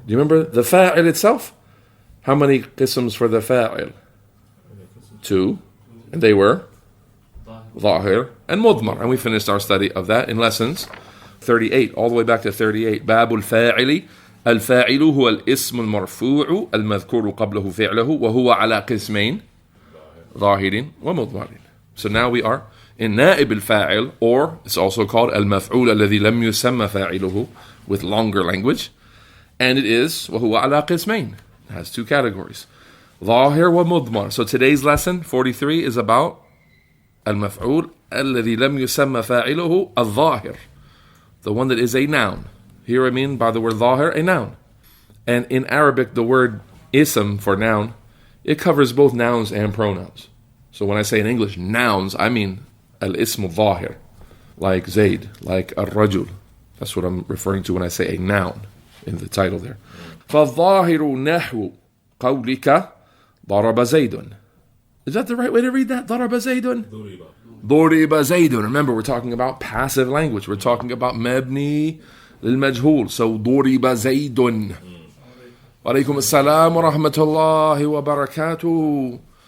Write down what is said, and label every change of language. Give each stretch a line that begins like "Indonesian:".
English: Do you remember the fa'il itself? How many qisms for the fa'il? 2. And they were ظاهر and مضمر. And we finished our study of that in lessons 38, all the way back to 38.
Arabic: باب الفاعل. الفاعل هو الاسم المرفوع المذكور قبله فعله وهو على قسمين ظاهر ومضمر.
English: So now we are in نائب الفاعل, or it's also called
Arabic: المفعول الذي لم يسمى فاعله,
English: with longer language, and it is
Arabic: وهو على قسمين.
English: It has 2 categories,
Arabic: ظاهر ومضمر.
English: So today's lesson 43 is about
Arabic: المفعول الذي لم يسمى فاعله الظاهر,
English: the one that is a noun. Here I mean by the word ظاهر, a noun. And in Arabic, the word ism for noun, it covers both nouns and pronouns. So when I say in English nouns, I mean al-ism ظاهر, like Zayd, like al-rajul. That's what I'm referring to when I say a noun in the title there.
Arabic: فَالظَّاهِرُ نَحْوُ قَوْلِكَ ضَرَبَ زَيْدٌ.
English: Is that the right way to read that?
Arabic: ضَرَبَ زَيْدٌ? ضُرِبَ زَيْدٌ.
English: Remember, we're talking about passive language. We're talking about مبني للمجهول.
Arabic: So ضُرِبَ زَيْدٌ. وعليكم السلام ورحمة الله وبركاته.